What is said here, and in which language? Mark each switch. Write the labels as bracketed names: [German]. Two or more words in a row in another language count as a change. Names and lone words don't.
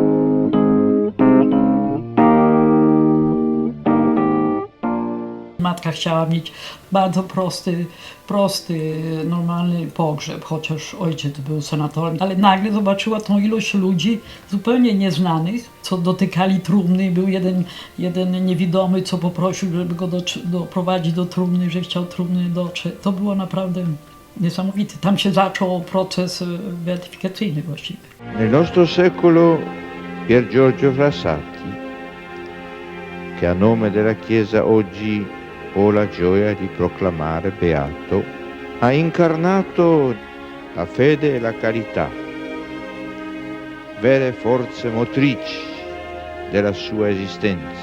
[Polish] Matka chciała mieć bardzo prosty, normalny pogrzeb, chociaż ojciec był senatorem, ale nagle zobaczyła tą ilość ludzi zupełnie nieznanych, co dotykali trumny. Był jeden niewidomy, co poprosił, żeby go doprowadzić do trumny, że chciał trumny dotrzeć. To było naprawdę niesamowite. Tam się zaczął proces beatyfikacyjny właściwie. [Italian] Nel nostro secolo Pier Giorgio Frassati, che a nome della Chiesa oggi ho la gioia di proclamare beato, ha incarnato la fede e la carità, vere forze motrici della sua esistenza.